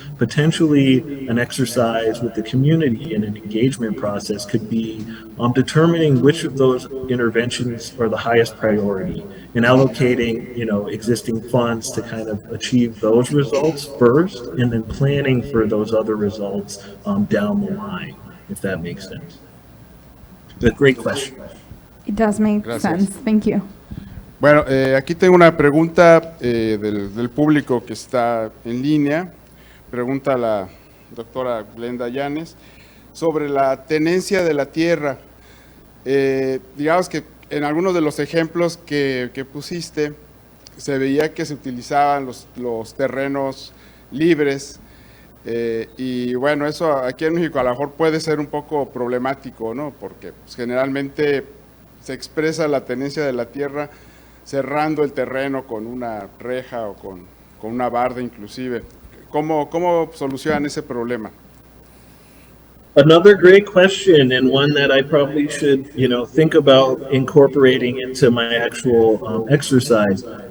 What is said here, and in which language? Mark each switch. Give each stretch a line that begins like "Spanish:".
English: Potentially, an exercise with the community and an engagement process could be determining which of those interventions are the highest priority and allocating, existing funds to kind of achieve those results first, and then planning for those other results down the line, if that makes sense. But great question. It does make
Spanish: Gracias.
English: sense. Thank you.
Spanish: Bueno, aquí tengo una pregunta del público que está en línea. Pregunta a la doctora Glenda Llanes sobre la tenencia de la tierra. Digamos que en algunos de los ejemplos que pusiste se veía que se utilizaban los terrenos libres y bueno, eso aquí en México a lo mejor puede ser un poco problemático, ¿no? Porque pues, generalmente se expresa la tenencia de la tierra cerrando el terreno con una reja o con una barda inclusive. ¿Cómo solucionan ese problema?
English: Another great question, and one that I probably should, think about incorporating into my actual exercise.